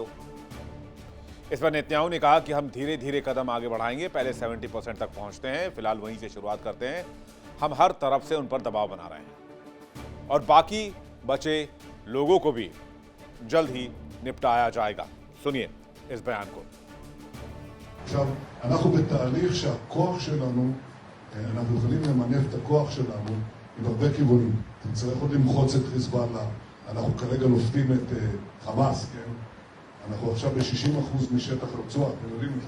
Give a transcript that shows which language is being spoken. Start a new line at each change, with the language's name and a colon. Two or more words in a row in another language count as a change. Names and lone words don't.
Hindi: इस पर नेतन्याहू ने कहा कि हम धीरे धीरे कदम आगे बढ़ाएंगे, पहले 70% तक पहुंचते हैं, फिलहाल वहीं से शुरुआत करते हैं। हम हर तरफ से उन पर दबाव बना रहे हैं और बाकी बचे लोगों को भी जल्द ही निपटाया जाएगा। सुनिए इस बयान को।
Hebrew: עכשיו, אנחנו בתהליך שהכוח שלנו, אנחנו יכולים למנף את הכוח שלנו עם הרבה כיוונים. נצטרך עוד למחוץ את חיזבאללה, אנחנו כרגע לופתים את חמאס, כן? אנחנו עכשיו ב-60% משטח הרצועה, אתם יודעים את זה.